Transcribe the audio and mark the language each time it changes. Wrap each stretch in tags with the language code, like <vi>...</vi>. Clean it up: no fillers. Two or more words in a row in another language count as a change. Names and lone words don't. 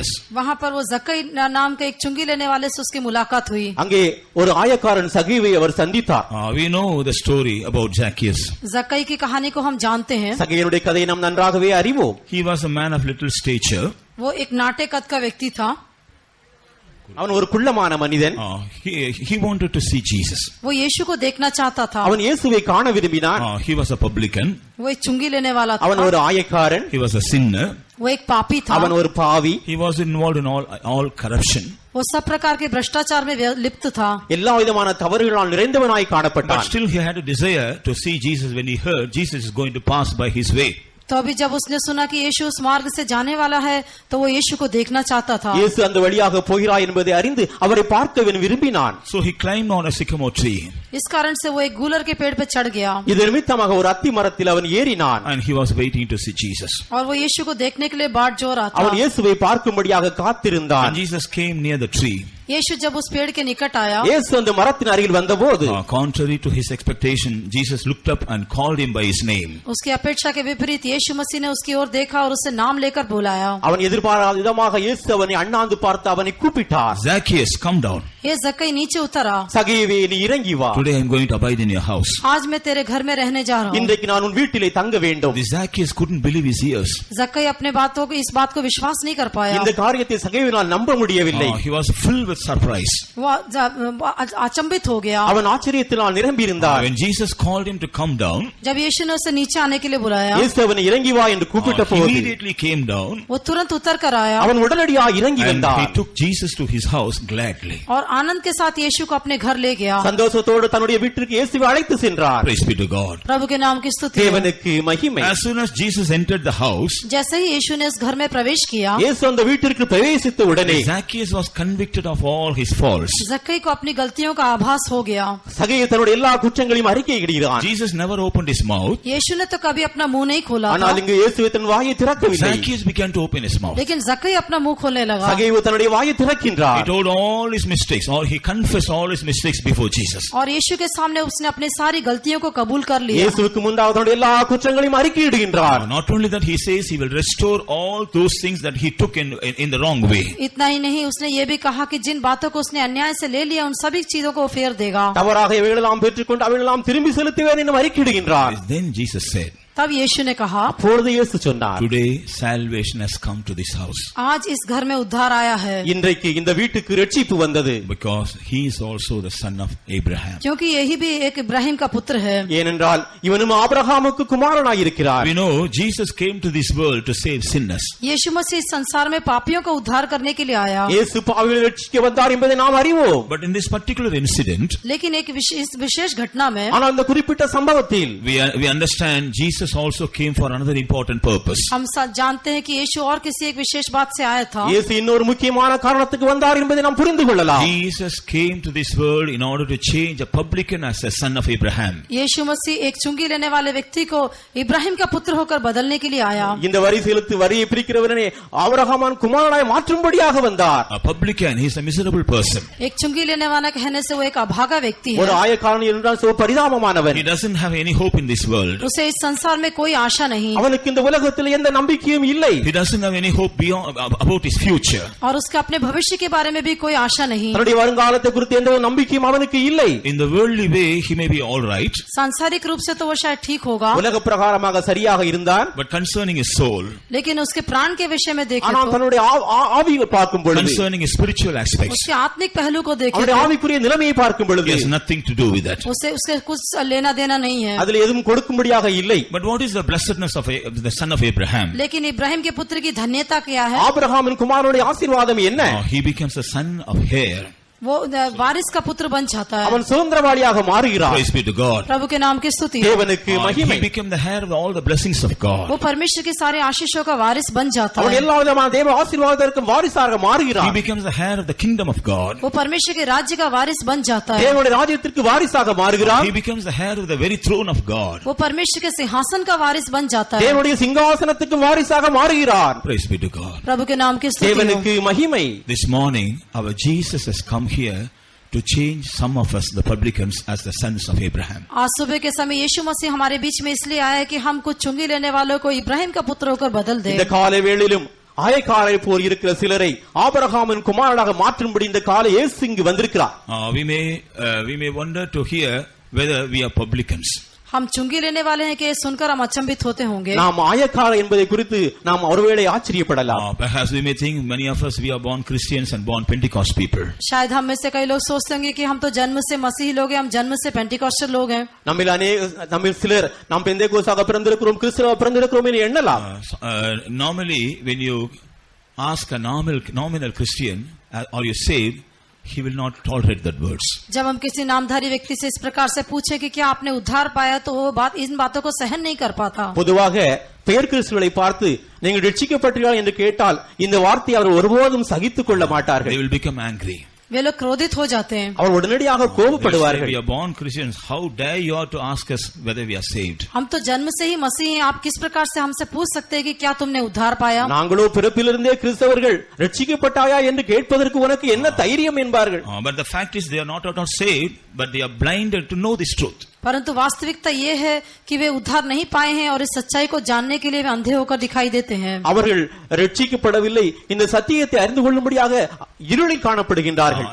<hi>वहाँ पर वो जक्कई नाम के एक चुंगी लेने वाले से उसकी मुलाकात हुई.</hi> <ta>அங்கே ஒரு ஆயக்காரன் சகீவை அவர் சந்தித்தார்.</ta> <en>We know the story about Zacchaeus.</en> <hi>जक्कई की कहानी को हम जानते हैं.</hi> <ta>சகீயனுடைய கதையை நாம் நன்றாகவே அறிவோம்.</ta> <en>He was a man of little stature.</en> <hi>वो एक नाटे कद का व्यक्ति था.</hi> <ta>அவன் ஒரு குள்ளமான மனிதன்.</ta> <en>He wanted to see Jesus.</en> <hi>वो यीशु को देखना चाहता था.</hi> <ta>அவன் இயேசுவை காண விரும்பினான்.</ta> <en>He was a publican.</en> <hi>वो एक चुंगी लेने वाला था.</hi> <ta>அவன் ஒரு ஆயக்காரன்.</ta> <en>He was a sinner.</en> <hi>वो एक पापी था.</hi> <ta>அவன் ஒரு பாவி.</ta> <en>He was involved in all corruption.</en> <hi>वो सब प्रकार के भ्रष्टाचार में लिप्त था.</hi> <ta>எல்லா விதமான தவறுகளால் நிறைந்தவனாய் காணப்பட்டான்.</ta> <en>But still he had a desire to see Jesus when he heard Jesus is going to pass by his way.</en> <hi>तो अभी जब उसने सुना कि यीशु उस मार्ग से जाने वाला है तो वो यीशु को देखना चाहता था.</hi> <ta>இயேசு அந்த வழியாக போகிறார் என்பதை அறிந்து அவரை பார்க்க விரும்பினான்.</ta> <en>So he climbed on a sycamore tree.</en> <hi>इस कारण से वो एक गूलर के पेड़ पे चढ़ गया.</hi> <ta>இது நிமித்தமாக ஒரு அத்தி மரத்தில் அவன் ஏறினான்.</ta> <en>And he was waiting to see Jesus.</en> <hi>और वो यीशु को देखने के लिए बाट जोह रहा था.</hi> <ta>அவன் இயேசுவை பார்க்கும்படியாக காத்திருந்தான்.</ta> <en>And Jesus came near the tree.</en> <hi>यीशु जब उस पेड़ के निकट आया,</hi> <ta>இயேசு அந்த மரத்தின் அருகில் வந்தபோது,</ta> <en>contrary to his expectation, Jesus looked up and called him by his name.</en> <hi>उसकी अपेक्षा के विपरीत यीशु मसीह ने उसकी ओर देखा और उसे नाम लेकर बुलाया.</hi> <ta>அவன் எதிர்பாராத விதமாக இயேசு அவனை அண்ணாந்து பார்த்து அவனை கூப்பிட்டார்.</ta> <en>Zacchaeus, come down.</en> <hi>ये जक्कई नीचे उतर आ.</hi> <ta>சகீவே நீ இறங்கி வா.</ta> <en>Today I am going to abide in your house.</en> <hi>आज मैं तेरे घर में रहने जा रहा हूँ.</hi> <ta>இன்றைக்கு நான் உன் வீட்டிலே தங்க வேண்டும்.</ta> <en>The Zacchaeus couldn't believe his ears.</en> <hi>जक्कई अपने बातों को इस बात को विश्वास नहीं कर पाया.</hi> <ta>இந்த காரியத்தை சகீவினால் நம்ப முடியவில்லை.</ta> <en>He was filled with surprise.</en> <hi>वो अचंभित हो गया.</hi> <ta>அவன் ஆச்சரியத்தினால் நிரம்பி இருந்தார்.</ta> <en>When Jesus called him to come down,</en> <hi>जब यीशु ने उसे नीचे आने के लिए बुलाया,</hi> <ta>இயேசு அவனை இறங்கி வா என்று கூப்பிட்ட</ta> <en>he</en> <ta>போது</ta> <en>immediately came down.</en> <hi>वो तुरंत उतर कर आया</hi> <ta>அவன் உடனடியாக இறங்கி</ta> <en>And</en> <ta>வந்தான்.</ta> <en>he took Jesus to his house gladly.</en> <hi>और आनंद के साथ यीशु को अपने घर ले गया.</hi> <ta>சந்தோஷத்தோடு தன்னுடைய வீட்டிற்கு இயேசுவை அழைத்து சென்றார்.</ta> <en>Praise be to God.</en> <hi>प्रभु के नाम की स्तुति हो.</hi> <ta>தேவனுக்கு மகிமை.</ta> <en>As soon as Jesus entered the house,</en> <hi>जैसे ही यीशु ने इस घर में प्रवेश किया,</hi> <ta>இயேசு அந்த வீட்டிற்கு பிரவேசித்த உடனே</ta> <en>Zacchaeus was convicted of all his faults.</en> <hi>जक्कई को अपनी गलतियों का आभास हो गया.</hi> <ta>சகேயு தன்னுடைய எல்லா குற்றங்களையும் அறிக்கையிடுகிறான்.</ta> <en>Jesus never opened his mouth.</en> <hi>यीशु ने तो कभी अपना मुंह नहीं खोला.</hi> <ta>ஆனால் இங்கு இயேசு தன் வாயை திறக்கவில்லை.</ta> <en>Zacchaeus began to open his mouth.</en> <hi>लेकिन जक्कई अपना मुंह खोलने लगा.</hi> <ta>சகேயு தன்னுடைய வாயை திறக்கின்றார்.</ta> <en>He told all his mistakes, or he confessed all his mistakes before Jesus.</en> <hi>और यीशु के सामने उसने अपनी सारी गलतियों को कबूल कर लिया.</hi> <ta>இயேசுவுக்கு முன்பாக தன்னுடைய எல்லா குற்றங்களையும் அறிக்கையிடுகின்றார்.</ta> <en>Not only that, he says he will restore all those things that he took in the wrong way.</en> <hi>इतना ही नहीं, उसने ये भी कहा कि जिन बातों को उसने अन्याय से ले लिया उन सभी चीजों को फेर देगा.</hi> <ta>தவறாக எவைகளெல்லாம் பெற்றுக்கொண்டு அவைகளெல்லாம் திரும்பி செலுத்துவேன் என்று அறிக்கையிடுகின்றார்.</ta> <en>Then Jesus said,</en> <hi>तब यीशु ने कहा,</hi> <ta>அப்பொழுது இயேசு சொன்னார்,</ta> <en>today salvation has come to this house.</en> <hi>आज इस घर में उद्धार आया है.</hi> <ta>இன்றைக்கு இந்த வீட்டுக்கு இரட்சிப்பு வந்தது.</ta> <en>Because he is also the son of Abraham.</en> <hi>क्योंकि यही भी एक इब्राहिम का पुत्र है.</hi> <ta>ஏனென்றால் இவனும் ஆபிரகாமுக்கு குமாரனாய் இருக்கிறார்.</ta> <en>We know Jesus came to this world to save sinners.</en> <hi>यीशु मसीह संसार में पापियों को उद्धार करने के लिए आया.</hi> <ta>இயேசு பாவிகளை ரட்சிக்க வந்தார் என்பதை நாம் அறிவோம்.</ta> <en>But in this particular incident,</en> <hi>लेकिन एक विशेष घटना में,</hi> <ta>ஆனால் இந்த குறிப்பிட்ட சம்பவத்தில்</ta> <en>we understand Jesus also came for another important purpose.</en> <hi>हम जानते हैं कि यीशु और किसी एक विशेष बात से आया था.</hi> <ta>இயேசு இன்னொரு முக்கியமான காரணத்துக்கு வந்தார் என்பதை நாம் புரிந்து கொள்ளலாம்.</ta> <en>Jesus came to this world in order to change a publican as a son of Abraham.</en> <hi>यीशु मसीह एक चुंगी लेने वाले व्यक्ति को इब्राहिम का पुत्र होकर बदलने के लिए आया.</hi> <ta>இந்த வரி செலுத்து வரியை பிரிக்கிறவரே ஆபிரகாமின் குமாரனாய் மாற்றும்படியாக வந்தார்.</ta> <en>A publican, he is a miserable person.</en> <hi>एक चुंगी लेने वाला कहने से वो एक अभागा व्यक्ति है.</hi> <ta>ஒரு ஆயக்காரன் என்றால் சோ பரிதாபமானவன்.</ta> <en>He doesn't have any hope in this world.</en> <hi>उसे इस संसार में कोई आशा नहीं.</hi> <ta>அவனுக்கு இந்த உலகத்தில் எந்த நம்பிக்கையும் இல்லை.</ta> <en>He doesn't have any hope about his future.</en> <hi>और उसका अपने भविष्य के बारे में भी कोई आशा नहीं.</hi> <ta>தன்னுடைய வருங்காலத்தை குறித்து எந்த நம்பிக்கையும் அவனுக்கு இல்லை.</ta> <en>In the worldly way, he may be all right.</en> <hi>सांसारिक रूप से तो वो शायद ठीक होगा.</hi> <ta>உலக பிரகாரமாக சரியாக இருந்தார்.</ta> <en>But concerning his soul,</en> <hi>लेकिन उसके प्राण के विषय में देखें</hi> <ta>ஆனால்</ta> <hi>तो,</hi> <ta>தன்னுடைய ஆவியை பார்க்கும் பொழுது,</ta> <en>concerning his spiritual aspects,</en> <hi>उसके आत्मिक पहलू को देखें</hi> <ta>அவருடைய</ta> <hi>तो,</hi> <ta>ஆவிக்குரிய நிலைமையை பார்க்கும் பொழுது,</ta> <en>he has nothing to do with that.</en> <hi>उसके कुछ लेना देना नहीं है.</hi> <ta>அதில் எதுவும் கொடுக்கும்படியாக இல்லை.</ta> <en>But what is the blessedness of the son of Abraham?</en> <hi>लेकिन इब्राहिम के पुत्र की धन्यता क्या है?</hi> <ta>ஆபிரகாமின் குமாரனுடைய ஆசீர்வாதம் என்ன?</ta> <en>He becomes a son of heir.</en> <hi>वो वारिस का पुत्र बन जाता है.</hi> <ta>அவன் சுதந்திரவாளியாக மாறுகிறான்.</ta> <en>Praise be to God.</en> <hi>प्रभु के नाम की स्तुति.</hi> <ta>தேவனுக்கு மகிமை.</ta> <en>He became the heir of all the blessings of God.</en> <hi>वो परमेश्वर के सारे आशीषों का वारिस बन जाता</hi> <ta>அவன்</ta> <hi>है.</hi> <ta>எல்லா விதமான தேவ ஆசீர்வாதத்திற்கும் வாரிசாக</ta> <en>He</en> <ta>மாறுகிறான்.</ta> <en>becomes the heir of the kingdom of God.</en> <hi>वो परमेश्वर के राज्य का वारिस बन जाता है.</hi> <ta>தேவனுடைய ராஜ்யத்திற்கு வாரிசாக மாறுகிறான்.</ta> <en>He becomes the heir of the very throne of God.</en> <hi>वो परमेश्वर के सिंहासन का वारिस बन जाता है.</hi> <ta>தேவனுடைய சிங்காசனத்துக்கு வாரிசாக மாறுகிறான்.</ta> <en>Praise be to God.</en> <hi>प्रभु के नाम की स्तुति हो.</hi> <ta>தேவனுக்கு மகிமை.</ta> <en>This morning, our Jesus has come here to change some of us, the publicans, as the sons of Abraham.</en> <hi>आज सुबह के समय यीशु मसीह हमारे बीच में इसलिए आया कि हम कुछ चुंगी लेने वालों को इब्राहिम का पुत्र होकर बदल दे.</hi> <ta>இந்த காலை வேளையிலும் ஆயக்காரை போல் இருக்கிற சிலரை ஆபிரகாமின் குமாரனாக மாற்றும்படி இந்த காலை இயேசு இங்கு வந்திருக்கிறார்.</ta> <en>We may wonder to hear whether we are publicans.</en> <hi>हम चुंगी लेने वाले हैं कि सुनकर हम अचंभित होते होंगे.</hi> <ta>நாம் ஆயக்கார என்பதை குறித்து நாம் ஒருவேளை ஆச்சரியப்படலாம்.</ta> <en>Perhaps we may think many of us we are born Christians and born Pentecost people.</en> <hi>शायद हम में से कई लोग सोचते होंगे कि हम तो जन्म से मसीही लोग हैं, हम जन्म से पेंटिकॉस्टल लोग हैं.</hi> <ta>நம்மில் சிலர் நாம் பெந்தேகோஸ்தாக பிறந்திருக்கிறோம், கிறிஸ்தவ பிறந்திருக்கிறோம் என்று எண்ணலாம்.</ta> <en>Normally when you ask a nominal Christian, are you saved, he will not tolerate that words.</en> <hi>जब हम किसी नामधारी व्यक्ति से इस प्रकार से पूछे कि क्या आपने उद्धार पाया, तो वो बात इन बातों को सहन नहीं कर पाता.</hi> <ta>பொதுவாக பெயர் கிறிஸ்துவை பார்த்து நீங்கள் ரட்சிக்கப்பட்டீர்கள் என்று கேட்டால் இந்த வார்த்தையை அவர் ஒருபோதும் சகித்துக் கொள்ள மாட்டார்கள்.</ta> <en>They will become angry.</en> <hi>वे लोग क्रोधित हो जाते हैं.</hi> <ta>அவர் உடனடியாக கோபப்படுவார்கள்.</ta> <en>We are born Christians. How dare you to ask us whether we are saved?</en> <hi>हम तो जन्म से ही मसीही हैं, आप किस प्रकार से हमसे पूछ सकते हैं कि क्या तुमने उद्धार पाया?</hi> <ta>நாங்களோ பிறப்பிலிருந்தே கிறிஸ்தவர்கள் ரட்சிக்கப்பட்டாயா என்று கேட்பதற்கு உனக்கு என்ன தைரியம் என்பார்கள்.</ta> <en>But the fact is they are not saved, but they are blinded to know this truth.</en> <hi>परंतु वास्तविकता ये है कि वे उद्धार नहीं पाए हैं और इस सच्चाई को जानने के लिए वे अंधे होकर दिखाई देते हैं.</hi> <ta>அவர்கள் ரட்சிக்கப்படவில்லை, இந்த சத்தியத்தை அறிந்து கொள்ளும்படியாக இருளில் காணப்படுகின்றார்கள்.</ta>